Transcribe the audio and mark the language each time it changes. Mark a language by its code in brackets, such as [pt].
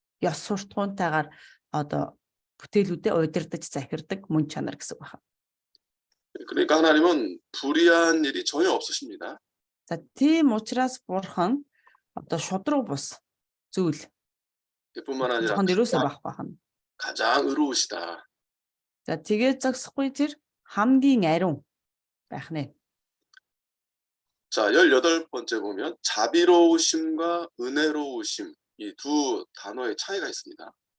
[mn] Ёс суртахуунтайгаар одоо бүтээлүүдэд удирдах захирдаг мөн чанар гэсэн байна. [ko] 그러니까 하나님은 불의한 일이 전혀 없으십니다. [mn] За тийм учраас бурхан одоо шудраг бус зүйл [ko] 뿐만 아니라 가장 의로우시다. [mn] За тэгээд зогсохгүй тэр хамгийн ариун байх нэ. [ko] 자, 18번째 보면 자비로우심과 은혜로우심, 이 두 단어의 차이가 있습니다.